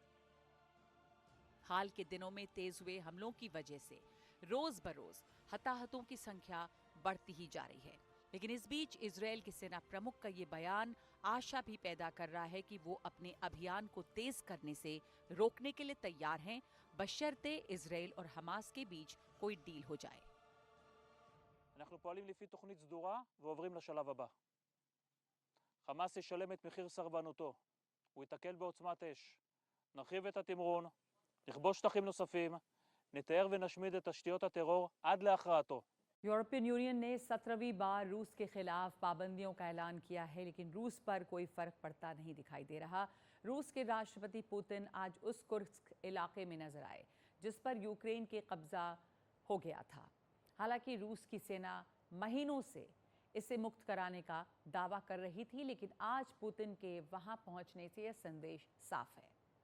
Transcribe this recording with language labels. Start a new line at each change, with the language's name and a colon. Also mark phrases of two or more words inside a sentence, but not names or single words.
Hindi: हाल के दिनों में तेज हुए हमलों की वजह से रोज बरोज हताहतों की संख्या बढ़ती ही जा रही है। लेकिन इस बीच इजराइल के सेना प्रमुख का ये बयान आशा भी पैदा कर रहा है कि वो अपने अभियान को तेज करने से रोकने के लिए तैयार हैं, बशर्ते इजराइल और हमास के बीच कोई डील हो जाए।
Hebrew: אנחנו פועלים לפי תוכנית סדורה ועוברים לשלב הבא. חמאס ישלם את מחיר סרבנותו. הוא ייתקל בעוצמת אש. נרחיב את התמרון, נכבוש שטחים נוספים, נתאר ונשמיד את תשתיות הטרור עד להכרעתו.
Hindi: यूरोपियन यूनियन ने 17वीं बार रूस के खिलाफ पाबंदियों का ऐलान किया है, लेकिन रूस पर कोई फर्क पड़ता नहीं दिखाई दे रहा। रूस के राष्ट्रपति पुतिन आज उस कुर्स्क इलाके में नजर आए जिस पर यूक्रेन के कब्जा हो गया था। हालांकि रूस की सेना महीनों से इसे मुक्त कराने का दावा कर रही थी, लेकिन आज पुतिन के वहां पहुंचने से यह संदेश साफ है।